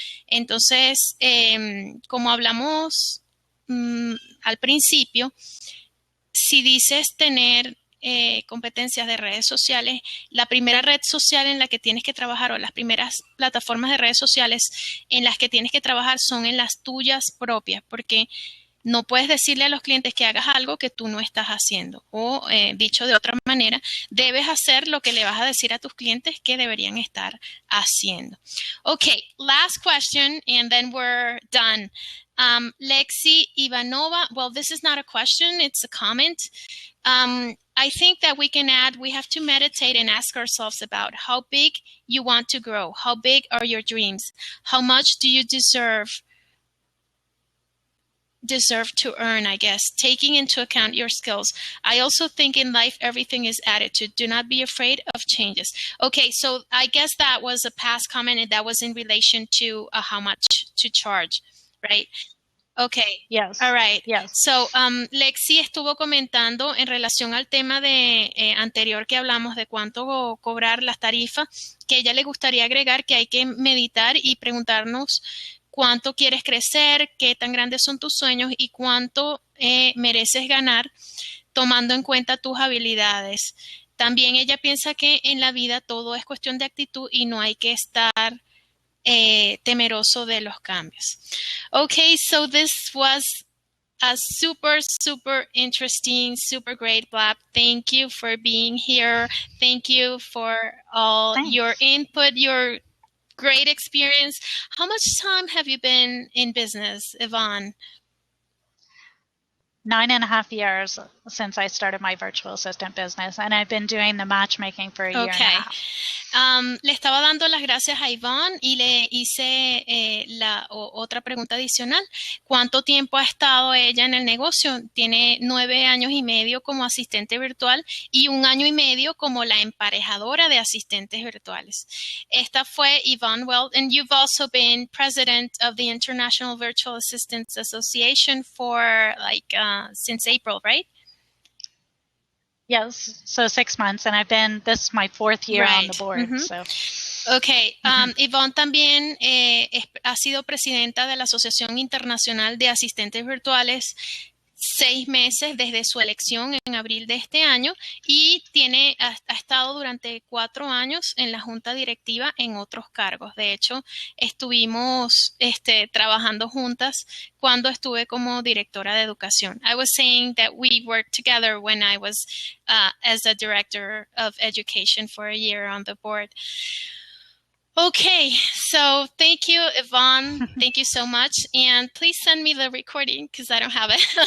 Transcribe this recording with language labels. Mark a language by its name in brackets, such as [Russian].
[Spanish] Entonces, como hablamos al principio, si dices tener competencias de redes sociales, la primera red social en la que tienes que trabajar o las primeras plataformas de redes sociales en las que tienes que trabajar son en las tuyas propias, porque no puedes decirle a los clientes que hagas algo que tú no estás haciendo. O, dicho de otra manera, debes hacer lo que le vas a decir a tus clientes que deberían estar haciendo. [English] Okay, last question and then we're done. Lexi Ivanova, well, this is not a question, it's a comment. I think that we can add, we have to meditate and ask ourselves about how big you want to grow. How big are your dreams? How much do you deserve to earn, I guess, taking into account your skills. I also think in life, everything is attitude. Do not be afraid of changes. Okay, so I guess that was a past comment and that was in relation to how much to charge, right? Okay. Yes. All right. Yes. [Spanish] So, Lexi estuvo comentando en relación al tema de anterior que hablamos de cuánto cobrar las tarifas, que a ella le gustaría agregar que hay que meditar y preguntarnos cuánto quieres crecer, qué tan grandes son tus sueños y cuánto mereces ganar tomando en cuenta tus habilidades. También ella piensa que en la vida todo es cuestión de actitud y no hay que estar temeroso de los cambios. [English] Okay, so this was a super interesting, super great Blab. Thank you for being here. Thank you for all your input, your great experience. How much time have you been in business, Yvonne? 9.5 years since I started my virtual assistant business, and I've been doing the matchmaking for a year and a half. [Spanish] Le estaba dando las gracias a Yvonne y le hice otra pregunta adicional. ¿Cuánto tiempo ha estado ella en el negocio? Tiene 9 años y medio como asistente virtual y 1 año y medio como la emparejadora de asistentes virtuales. Esta fue [English] Yvonne Weld, and you've also been president of the International Virtual Assistants Association for since April, right? Yes, so 6 months, and this is my 4th year on the board. So. [Spanish] Okay, Yvonne también ha sido presidenta de la Asociación Internacional de Asistentes Virtuales 6 meses desde su elección en abril de este año y ha estado durante 4 años en la junta directiva en otros cargos. De hecho, estuvimos trabajando juntas cuando estuve como directora de educación. [English] I was saying that we worked together when I was as a director of education for a year on the board. Okay, so thank you, Yvonne. Thank you so much. And please send me the recording because I don't have it.